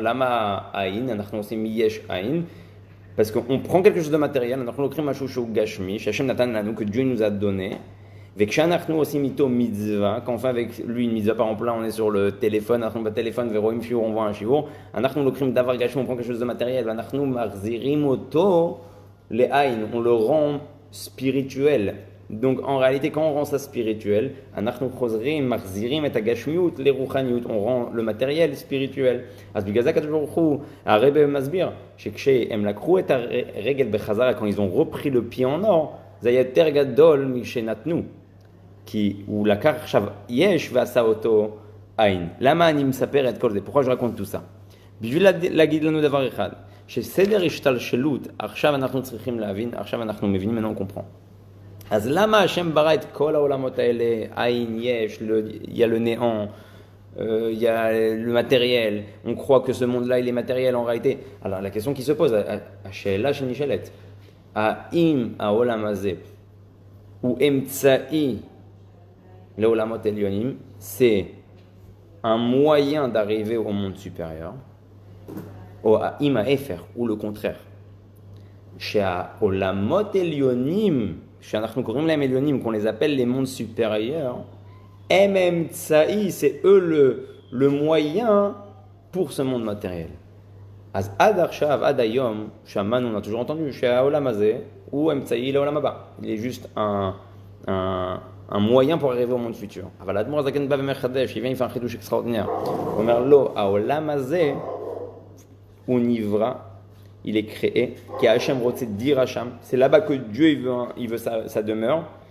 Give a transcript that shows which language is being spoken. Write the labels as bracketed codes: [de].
[he] למה עין? אנחנו עושים מיש עין. [fr] Parce qu'on prend quelque chose de matériel, [he] אנחנו לוקחים משהו שהוא גשמי, שהשם נתן לנו, [fr] que Dieu nous a donné, [he] וכשאנחנו עושים איתו מצווה, [fr] quand on fait avec lui une mitzvah, par exemple là on est sur le téléphone, [he] אנחנו בטלפון ורואים שיעור, [fr] on voit un שיעור, [he] אנחנו לוקחים דבר גשמי, [fr] on prend quelque chose de matériel, [he] ואנחנו מחזירים אותו לעין, [fr] on le rend spirituel. Donc en réalité quand on rend ça spirituel, [he] אנחנו חוזרים, מחזירים את הגשמיות לרוחניות, [fr] on rend le matériel spirituel. [he] אז בגלל זה הקדוש ברוך הוא, הרב מסביר, שכשהם לקחו את הרגל בחזרה, [fr] quand ils ont repris le pied en or, [he] זה היה יותר גדול משנתנו. כי הוא לקח עכשיו יש ועשה אותו עין. למה אני מספר את כל זה? [fr] pourquoi je raconte tout ça? [he] בשביל להגיד לנו דבר אחד, שסדר השתלשלות, עכשיו אנחנו צריכים להבין, עכשיו אנחנו מבינים, [fr] maintenant on comprend. [he] אז למה השם ברא את כל העולמות האלה, עין, יש, [fr] il y a le néant, il y a le matériel, on croit que ce monde-là il est matériel en réalité. Alors la question qui se pose, [he] השאלה שנשאלת, האם העולם הזה הוא אמצעי לעולמות עליונים, [fr] c'est un moyen d'arriver au monde supérieur, [he] או האם ההפך, [fr] ou le contraire, [he] שהעולמות עליונים, שאנחנו קוראים להם עליונים, [fr] qu'on les appelle les mondes supérieurs, [he] הם אמצעי, [fr] c'est eux le moyen pour ce monde matériel. [he] אז עד עכשיו, עד היום, שמענו, [fr] on a toujours entendu, [he] שהעולם הזה הוא אמצעי לעולם הבא. [fr] Il est juste un moyen pour arriver au monde futur. [he] אבל האדמו"ר הזקן בא ומחדש, [fr] il vient, il fait un חידוש extraordinaire. [he] הוא אומר, לא, העולם הזה הוא נברא, [fr] il est créé, qui a Hachem רוצה דיר Hachem, c'est là-bas que Dieu il veut sa demeure.